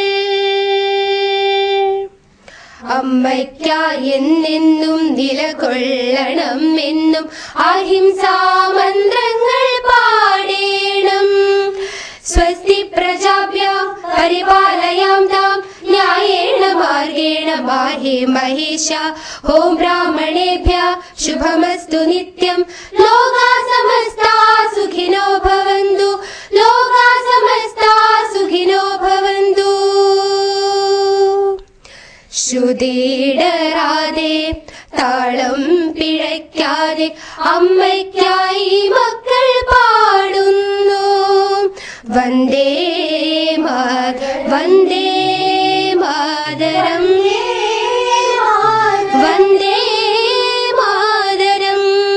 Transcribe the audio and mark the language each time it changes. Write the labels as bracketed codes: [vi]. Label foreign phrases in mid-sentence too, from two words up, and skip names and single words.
[ml] അമ്മയ്ക്കായി എന്നെന്നും നിലകൊള്ളണം എന്നും അഹിംസാ മന്ത്രങ്ങൾ പാടേണം. [sa] സ്വസ്തി പ്രജാഭ്യാം പരിപാലയാം താം ന്യായേണ മാർഗേണ മാഹി മഹേശ. ഓം ബ്രാഹ്മണേഭ്യഃ ശുഭമസ്തു നിത്യം. ലോകാ സമസ്താ സുഖിനോ ഭവന്തു, ലോകാ സമസ്താ സുഖിനോ ഭവന്തു. [ml] ശ്രുതിയിടറാതെ താളം പിഴയ്ക്കാതെ അമ്മയ്ക്കായി മക്കൾ പാടുന്നു. [sa] വന്ദേ വന്ദേ മാതരം, വന്ദേ മാതരം.